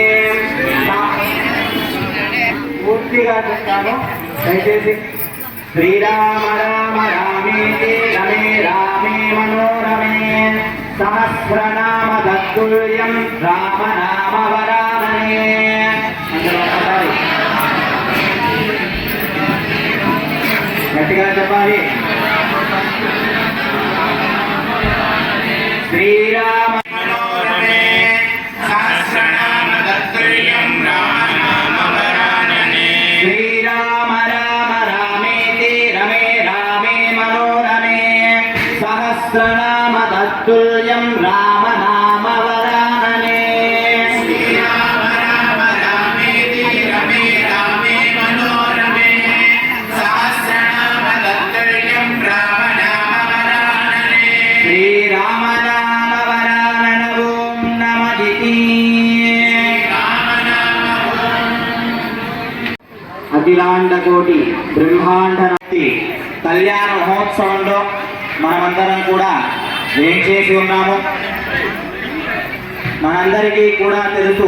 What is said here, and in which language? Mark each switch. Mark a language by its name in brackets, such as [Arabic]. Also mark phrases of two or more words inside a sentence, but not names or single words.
[Telugu] పూర్తిగా చెప్తాను దయచేసి [Sanskrit] श्रीराम राम रामेति रमे रामे मनोरमे सहस्रनाम तत्तुल्यं राम नाम वरानने [Telugu] గట్టిగా చెప్పాలి. [Sanskrit] श्रीराम मनोरमे सहस्रनाम तत्तुल्यं राम नाम वरानने श्रीराम राम रामेति रमे रामे मनोरमे सहस्रनाम तत्तुल्यं राम नाम वरानने श्रीराम राम रामेति रमे रामे मनोरमे सहस्रनाम तत्तुल्यं राम नाम वरानने श्रीराम [Telugu] అఖిలాండ కోటి బ్రహ్మాండ నాటి కళ్యాణ మహోత్సవంలో మనమందరం కూడా ఏం చేసి ఉన్నాము మనందరికీ కూడా తెలుసు.